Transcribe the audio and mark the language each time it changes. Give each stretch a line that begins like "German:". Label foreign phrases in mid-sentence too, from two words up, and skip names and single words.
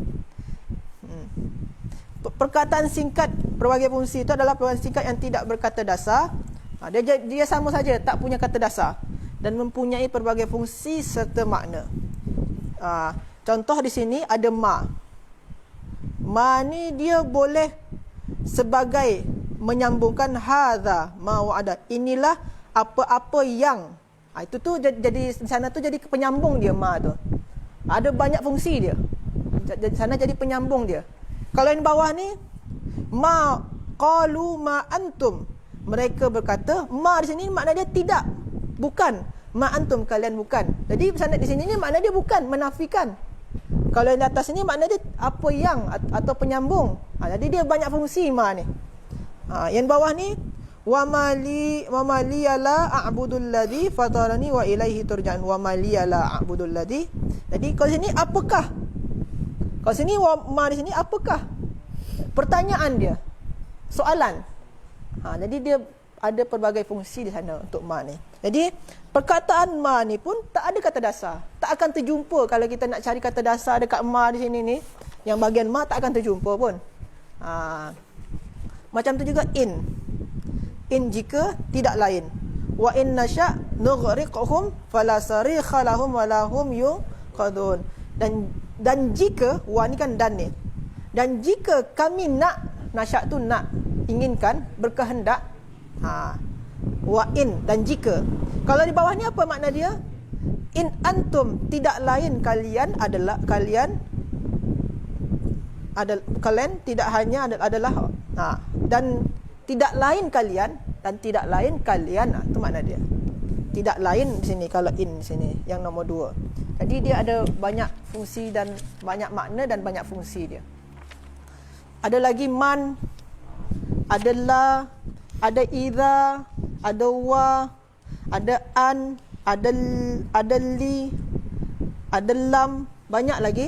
Malay: Perkataan singkat pelbagai fungsi itu adalah perkataan singkat yang tidak berkata dasar. Dia sama saja, tak punya kata dasar dan mempunyai pelbagai fungsi serta makna. Contoh di sini ada ma. Ma ni dia boleh sebagai menyambungkan
Arabic: هذا ما وعد.
Malay: Inilah apa-apa yang. Itu tu jadi di sana tu jadi penyambung dia ma tu. Ada banyak fungsi dia. Di sana jadi penyambung dia. Kalau yang bawah ni
Arabic: ما قالوا ما أنتم.
Malay: Mereka berkata, ma di sini makna dia tidak, bukan.
Arabic: ما أنتم,
Malay: kalian bukan. Jadi di sini ni makna dia bukan, menafikan. Kalau yang di atas ni makna dia apa yang atau penyambung. Jadi dia banyak fungsi ma ni. Yang bawah ni
Arabic: وما لي لا أعبد الذي فطرني وإليه ترجعون. وما لي لا أعبد الذي.
Malay: Jadi kalau sini apakah? Kalau sini ma di sini apakah? Pertanyaan dia. Soalan. Jadi dia ada pelbagai fungsi di sana untuk ma ni. Jadi perkataan ma ni pun tak ada kata dasar. Tak akan terjumpa kalau kita nak cari kata dasar dekat ma di sini ni. Yang bahagian ma tak akan terjumpa pun. Macam tu juga in. In jika tidak lain.
Arabic: وإن نشأ نغرقهم فلا صريخ لهم ولا هم ينقذون.
Malay: Dan jika, wa ni kan dan ni. Dan jika kami nak, nasya tu nak, inginkan, berkehendak.
Arabic: وإن,
Malay: dan jika. Kalau di bawah ni apa makna dia?
Arabic: إن أنتم,
Malay: tidak lain kalian adalah kalian tidak hanya adalah dan tidak lain kalian itu makna dia. Tidak lain di sini kalau in di sini yang nombor 2. Jadi dia ada banyak fungsi dan banyak makna dan banyak fungsi dia. Ada lagi man, ada la, ada idza, ada wa, ada an, ada li, ada lam, banyak lagi.